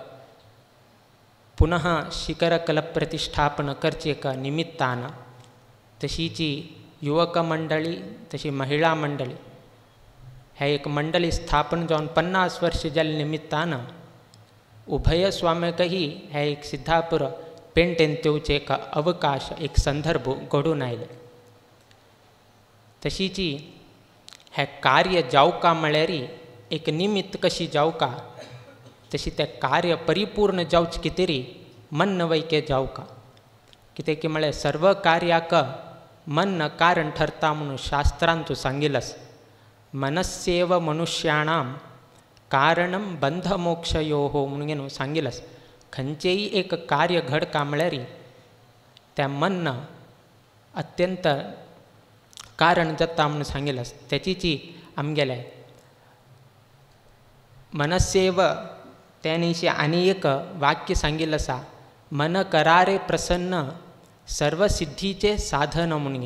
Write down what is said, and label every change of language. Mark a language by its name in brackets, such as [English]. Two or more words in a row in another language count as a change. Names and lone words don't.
[Konkani] पुनः शिखरकल प्रतिष्ठापन करची एक निमित्तान तशीची युवक मंडळी तशी महिला मंडळी हे एक मंडळी स्थापन जावन 50 वर्ष जाल्ले निमित्तान उभय स्वाम्याकही हे एक सिद्धापूर पेंटेन तेवचे एक अवकाश एक संदर्भ घडून आयले तशीची हे कार्य जावका म्हळ्यार एक निमित्त कशी जावका तशी तें कार्य परिपूर्ण जावच कितेरी मन नवैके जावका. कितें की म्हळ्यार सर्व कार्याक मन कारण ठरता म्हणून शास्त्रांत सांगिलास. [Sanskrit] मनस्येव मनुष्याणां कारणं बंधमोक्षयोः [Konkani] म्हणून सांगिलास. खंयचेय एक कार्य घडका म्हळ्यार त्या मन अत्यंत कारण जाता म्हणून सांगिलास. त्याचीची आमगेले मनस्येव त्यानिशी आनी एक वाक्य सांगिल्लें आसा, [Marathi] मन करारे प्रसन्न सर्व सिद्धीचे साधन [Konkani] म्हणून.